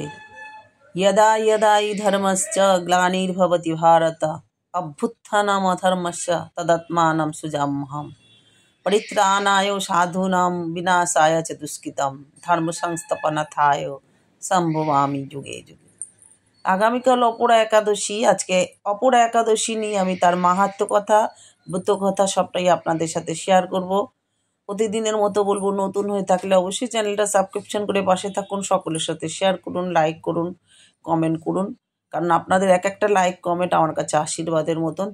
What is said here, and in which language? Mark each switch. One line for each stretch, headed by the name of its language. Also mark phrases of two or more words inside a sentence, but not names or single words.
Sanskrit: यदा यदा हि धर्मस्य ग्लानिर्भवति भारत अभ्युत्थानमधर्मस्य तदात्मानं सृजाम्यहम् परित्राणाय साधूनां विनाशाय च दुष्कृतं धर्म संस्थापनार्थाय सम्भवामि युगे युगे।
Bangla: আগামীকাল অপরা একাদশী। আজকে অপরা একাদশী নিয়ে আমি তার মাহাত্ম্য কথা, ব্রত কথা সবটাই আপনাদের সাথে শেয়ার করব। প্রতিদিনের মতো বলবো, নতুন হয়ে থাকলে অবশ্যই চ্যানেলটা সাবস্ক্রিপশন করে পাশে থাকুন, সকলের সাথে শেয়ার করুন, লাইক করুন, কমেন্ট করুন, কারণ আপনাদের এক একটা
English: like comment
Bangla: আমার কাছে আশীর্বাদের মতন।